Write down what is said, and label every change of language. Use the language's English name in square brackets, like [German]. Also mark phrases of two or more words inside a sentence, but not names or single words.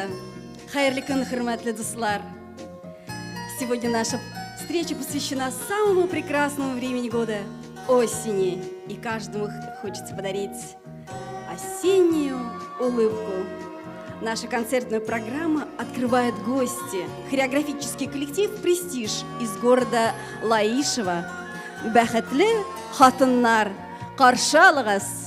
[Tatar] Хайырлы күн, хурматлы дуслар. [Russian] Сегодня наша встреча посвящена самому прекрасному времени года – осени. И каждому хочется подарить осеннюю улыбку. Наша концертная программа открывает гости. Хореографический коллектив «Престиж» из города Лаишево. [Tatar] Бәхетле хатыннар, каршы алыгыз.